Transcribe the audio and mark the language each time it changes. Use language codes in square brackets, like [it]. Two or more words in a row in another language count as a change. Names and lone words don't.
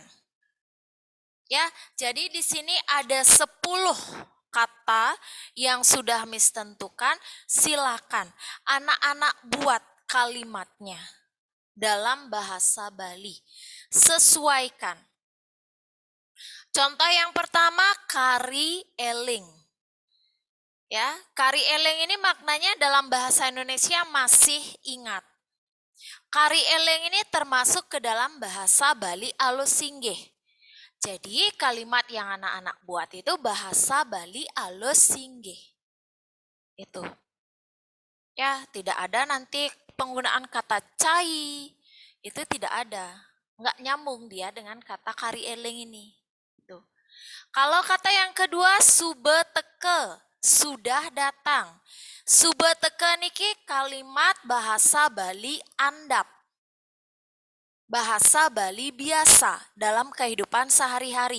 [id] Ya, jadi di sini ada 10 kata yang sudah Miss tentukan, silakan anak-anak buat kalimatnya dalam bahasa Bali. Sesuaikan. Contoh yang pertama, [ban] kari eling. [id] Ya, [ban] kari eling [id] ini maknanya dalam bahasa Indonesia masih ingat. [ban] Kari eling [id] ini termasuk ke dalam bahasa Bali [ban] alus singgih. [id] Jadi kalimat yang anak-anak buat itu bahasa Bali [ban] alus singgih. [id] Itu. Ya, tidak ada nanti penggunaan kata cai. Itu tidak ada. Enggak nyambung dia dengan kata [ban] kari eling [id] ini. Tuh. Kalau kata yang kedua, subeteke, sudah datang. [ban] Subeteke niki [id] kalimat bahasa Bali andap. Bahasa Bali biasa dalam kehidupan sehari-hari.